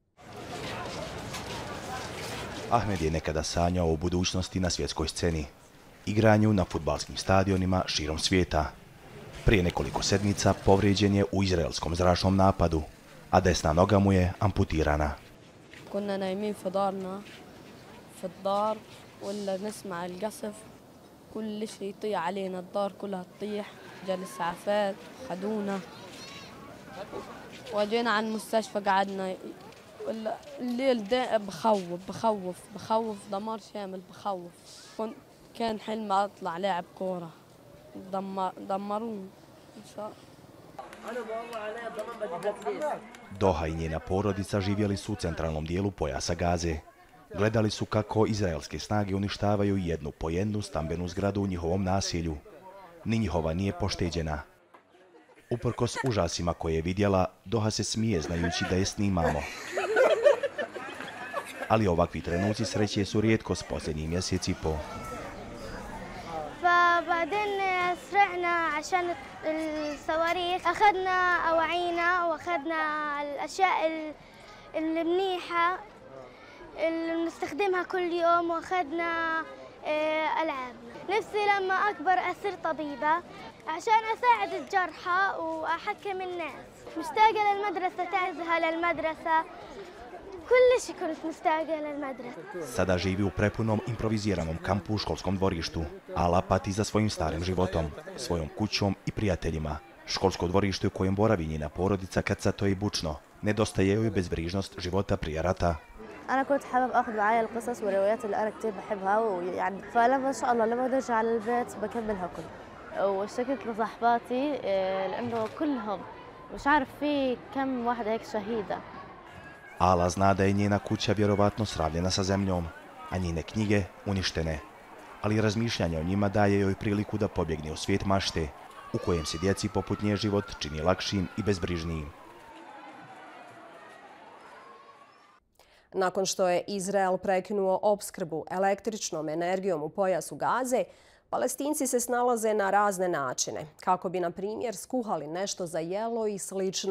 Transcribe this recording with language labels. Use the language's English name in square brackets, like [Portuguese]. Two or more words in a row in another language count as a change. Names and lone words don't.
[Bosnian] Ahmed je nekada sanjao o budućnosti na svjetskoj sceni, igranju na fudbalskim stadionima širom svijeta. Prije nekoliko sedmica povrijeđen je u izraelskom zračnom napadu, a desna noga mu je amputirana. [Arabic] كنا نايمين في دارنا في الدار ولا نسمع القصف كل شيء يطيح علينا الدار كلها تطيح جا الإسعافات خدونا وجينا على المستشفى قعدنا الليل ده بخوف دمار شامل بخوف كان حلم أطلع لاعب كورة دمروني إن شاء الله. [Bosnian] Doha i njena porodica živjeli su u centralnom dijelu Pojasa Gaze. Gledali su kako izraelske snage uništavaju jednu po jednu stambenu zgradu u njihovom naselju. Ni njihova nije pošteđena. Uprkos užasima koje je vidjela, Doha se smije znajući da je snimamo. Ali ovakvi trenuci sreće su rijetkost posljednjih mjeseci i pol. [Arabic] فبعدين سرعنا عشان الصواريخ أخذنا أواعينا وأخذنا الأشياء المنيحة اللي بنستخدمها كل يوم وأخذنا ألعابنا. نفسي لما أكبر أصير طبيبة عشان أساعد الجرحى وأحكم الناس. مشتاقة للمدرسة تعزها للمدرسة. [Bosnian] Sada živi u prepunom improviziranom kampu u školskom dvorištu, Ala pati za svojim starim životom, svojom kućom i prijateljima. Školsko dvorište u kojem boravi njena porodica kad sato je bučno. Nedostaje joj bezbrižnost života prije rata. [Arabic] أنا كنت حابب أخذ معايا القصص والروايات اللي أنا كتير بحبها ويعني فلما إن شاء الله لما نرجع على البيت بكملها كلها واشتكيت لصاحباتي لأنه كلهم مش عارف في كم واحدة هيك شهيدة. [Bosnian] Ala zna da je njena kuća vjerovatno sravljena sa zemljom, a njene knjige uništene. Ali razmišljanje o njima daje joj priliku da pobjegne u svijet mašte, u kojem se djeci poput nje život čini lakšim i bezbrižnijim. Nakon što je Izrael prekinuo opskrbu električnom energijom u pojasu Gaze, Palestinci se snalaze na razne načine, kako bi, na primjer, skuhali nešto za jelo i slično.